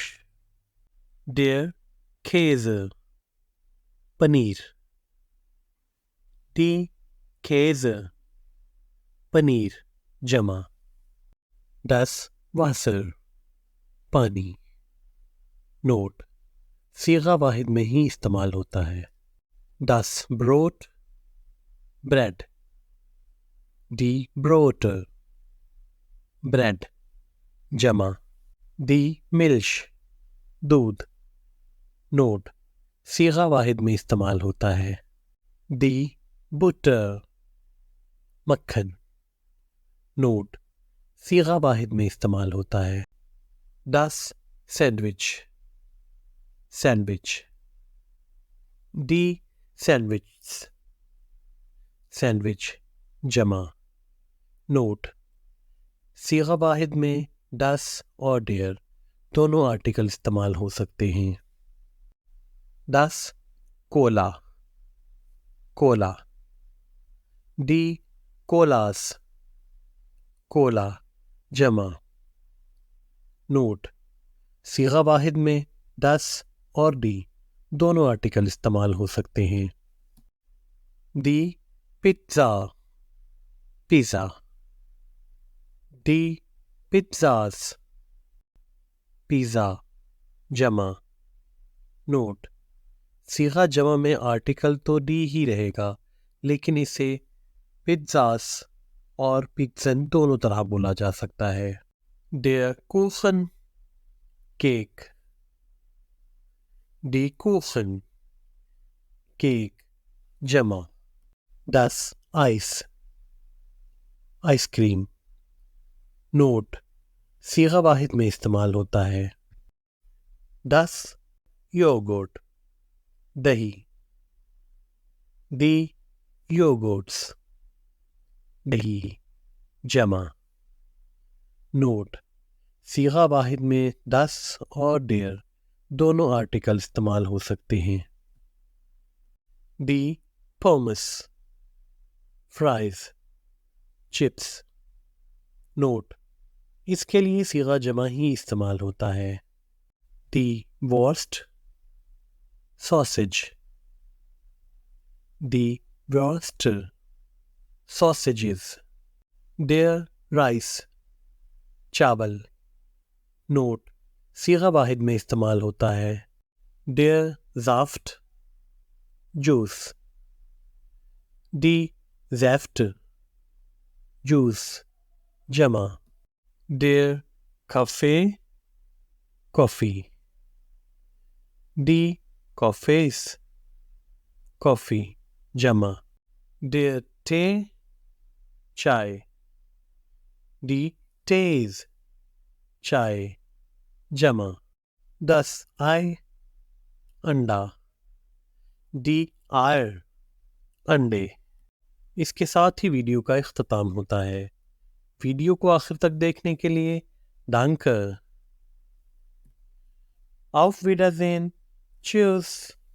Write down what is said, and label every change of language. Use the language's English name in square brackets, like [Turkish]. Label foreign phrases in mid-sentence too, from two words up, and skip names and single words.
[German] Der Käse، پنیر۔ die Käse، [Urdu] پنیر جمع۔ [German] das Wasser، [Urdu] پانی۔ نوٹ: صیغہ واحد میں ہی استعمال ہوتا ہے۔ [German] das Brot، بریڈ۔ die Brote، [Urdu] بریڈ جمع۔ [German] die Milch، [Urdu] دودھ۔ نوٹ: صیغہ واحد میں استعمال ہوتا ہے۔ [German] die Butter، [Urdu] مکھن۔ نوٹ: صیغہ واحد میں استعمال ہوتا ہے۔ [German] das Sandwich، سینڈوچ۔ die Sandwiches، [Urdu] سینڈوچ جمع۔ نوٹ: صیغہ واحد میں das اور der دونوں آرٹیکل استعمال ہو سکتے ہیں۔ [German] das Cola، کولا۔ die Colas، [Urdu] کولا جمع۔ نوٹ: صیغہ واحد میں das اور die دونوں آرٹیکل استعمال ہو سکتے ہیں۔ [German] die Pizza، پیزا۔ die Pizzas، [Urdu] پیزا جمع۔ نوٹ: صیغہ جمع میں آرٹیکل تو die ہی رہے گا، لیکن اسے pizzas اور pizzan دونوں طرح بولا جا سکتا ہے۔ [German] der Kuchen، کیک۔ die Kuchen، [Urdu] کیک جمع۔ [German] das Eis، [Urdu] آئس کریم۔ نوٹ: صیغہ واحد میں استعمال ہوتا ہے۔ [German] das Joghurt، دہی۔ die Joghurts، [Urdu] دہی جمع۔ نوٹ: صیغہ واحد میں das اور der دونوں آرٹیکل استعمال ہو سکتے ہیں۔ [German] die Pommes، [Urdu] فرائز، چپس۔ نوٹ: اس کے لیے صیغہ جمع ہی استعمال ہوتا ہے۔ [German] die Wurst، ساسج۔ die Würste، sausages۔ der Reis، [Urdu] چاول۔ نوٹ: صیغہ واحد میں استعمال ہوتا ہے۔ [German] der Saft، جوس۔ die Säfte، [Urdu] جوس جمع۔ [German] der Kaffee، کافی۔ die Kaffees، [Urdu] کافی جمع۔ [German] der Tee، چائے۔ die Tees، [Urdu] چائے جمع۔ [German] das Ei، انڈا۔ die Eier، [Urdu] انڈے۔ اس کے ساتھ ہی ویڈیو کا اختتام ہوتا ہے۔ ویڈیو کو آخر تک دیکھنے کے لیے danke۔ [German] auf Wiedersehen، tschüss۔